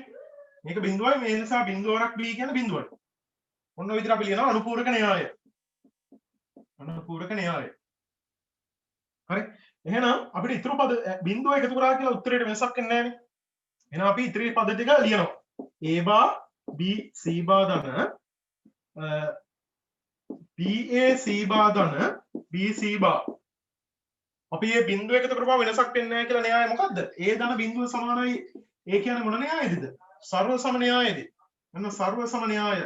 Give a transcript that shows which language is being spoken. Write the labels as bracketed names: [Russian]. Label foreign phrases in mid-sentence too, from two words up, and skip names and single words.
[Sinhala] මේක බිඳුවයි මේ නිසා බිඳුව වරක් B කියන්නේ බිඳුවයි. ඔන්න ඔය විදිහට අපි ලියනවා අනුපූරක න්‍යාය. අනුපූරක න්‍යාය. හරි. එහෙනම් අපිට ඉතුරු පද බිඳුව එකතු කරා කියලා උත්තරේට වෙනසක් එන්නේ නැහැනේ. එහෙනම් අපි ඉතිරි පද ටික ලියනවා. [English] A bar B C bar දන BAC bar දන BC bar. [Sinhala] අපි මේ බිඳුව එකතු කරපුවා වෙනසක් වෙන්නේ නැහැ කියලා න්‍යාය මොකද්ද? A දන බිඳුව සමානයි A කියන්නේ මොන න්‍යායද? සර්ව සම න්‍යායද? එන්න සර්ව සම න්‍යාය.